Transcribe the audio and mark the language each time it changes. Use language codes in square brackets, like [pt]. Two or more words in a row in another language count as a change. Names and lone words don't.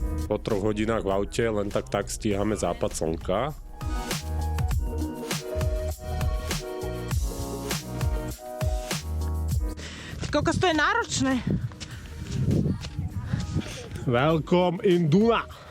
[sk] Po 3 hodinách v aute len tak stíhame západ slnka. Koľko to je náročné. [en] Welcome in Duna.